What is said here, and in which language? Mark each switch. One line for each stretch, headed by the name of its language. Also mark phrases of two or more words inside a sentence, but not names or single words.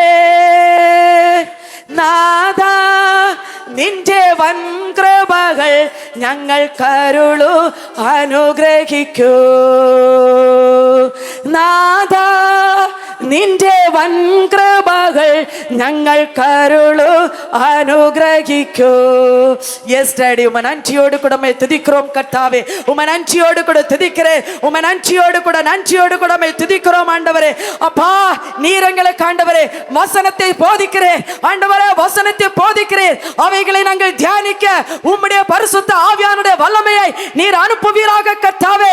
Malayalam: നാഥാ നിന്റെ വൻകൃപകൾ ഞങ്ങൾ കരുളൂ, അനുഗ്രഹിക്കൂ. നാഥാ നിന്റെ വൻ കൃപകൾ ഞങ്ങൾ കരുളു അനുഗ്രഹിക്കൂ.
English: Yes daddy,
Tamil: உம்ம நன்றியோடு கூட துதிக்கிறோம் கர்த்தாவே. உம்ம நன்றியோடு கூட துதிக்கிறேன். உம்ம நன்றியோடு கூட துதிக்கிறோம் ஆண்டவரே. அப்பா, நீர் எங்களுக்கு ஆண்டவரே வசனத்தை போதிக்கிறேன் ஆண்டவரே, வசனத்தை போதிக்கிறேன். அவைகளை நாங்கள் தியானிக்க உம்முடைய பரிசுத்த ஆவியானுடைய வல்லமையை நீர் அனுப்புவீராக கர்த்தாவே.